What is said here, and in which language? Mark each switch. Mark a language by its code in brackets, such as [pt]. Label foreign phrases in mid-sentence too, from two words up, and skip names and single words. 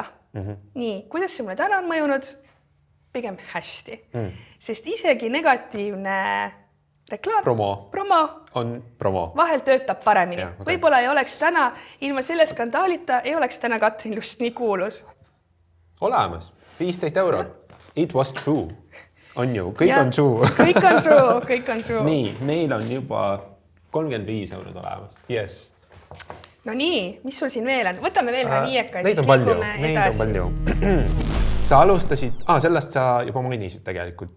[et] Nii, kuidas see mulle täna on mõjunud? Pigem hästi, sest isegi negatiivne reklaam, promo vahel töötab paremini. Võib-olla ei oleks täna, ilma selle skandaalita, ei oleks täna Katrin Lust nii kuulus. Olemas, 15 €. [en] It was true. [et] On ju, kõik on true. kõik on true. Nii, meil on juba 35 € olemas. Yes. No nii, mis sul siin veel on? Võtame veel ühe viieka. Neid on palju. Sa alustasid, sellest sa juba mainisid tegelikult.